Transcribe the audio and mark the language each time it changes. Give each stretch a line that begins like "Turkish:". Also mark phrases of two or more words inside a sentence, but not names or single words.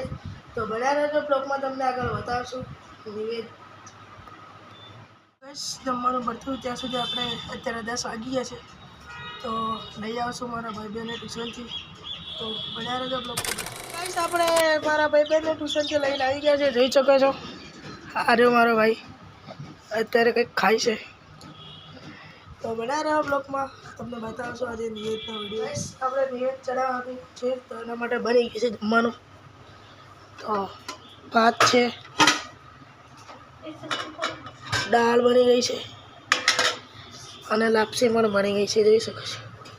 Gujarati: તો બન્યા રહેજો બ્લોગમાં, તમને આગળ બતાવશું નિવેદ। બસ જમવાનું ભરતું ત્યાં સુધી આપણે અત્યારે 10 વાગી ગયા છે, તો લઈ આવશું મારા ભાઈ બહેને ટ્યુશનથી। તો બન્યા રહેજો બ્લોગમાં। બસ આપણે મારા ભાઈ બહેને ટ્યુશનથી લઈને આવી ગયા છે, જોઈ શકો છો। અરે મારો ભાઈ અત્યારે કંઈક ખાય છે, તો બના રહા બ્લોગ મેં તમને બતાવશો આજ નિવેદનો વિડિયો। આપણે નિવેદ ચઢાવવાનું છે, તો એના માટે બની ગઈ છે જમવાનું। તો ભાત છે, દાળ બની ગઈ છે અને લાપસી પણ બની ગઈ છે, જોઈ શકો છો।